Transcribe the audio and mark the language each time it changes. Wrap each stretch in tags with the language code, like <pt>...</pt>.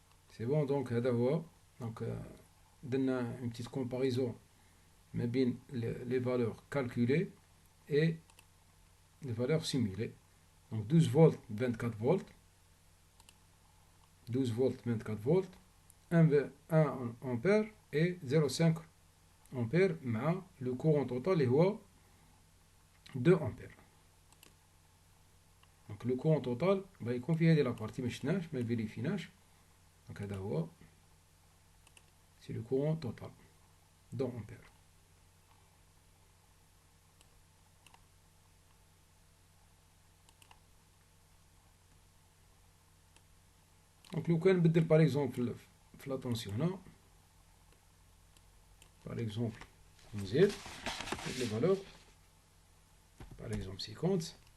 <fr>C'est bon, donc</fr> <ar>هذا هو.</ar> <fr>Donc درنا une petite comparaison</fr> <ar>ما بين</ar> <fr>les valeurs calculées et les valeurs simulées. Donc 12 volts, 24 volts. 12 volts, 24 volts. 1 ampère et 0,5 ampère مع le courant total</fr> <ar>اللي هو</ar> <fr>2 ampères. Donc le courant total</fr> <ar>يكون في هذه la partie ما شفناش ما فيريفيناش.</ar> <fr>Donc</fr> <ar>هذا هو,</ar> <fr>c'est le courant total 2 ampères. Donc</fr> <ar>لو كان نبدل</ar> <fr>par exemple في la tension هنا, par exemple نزيد les valeurs, par exemple 50.</fr>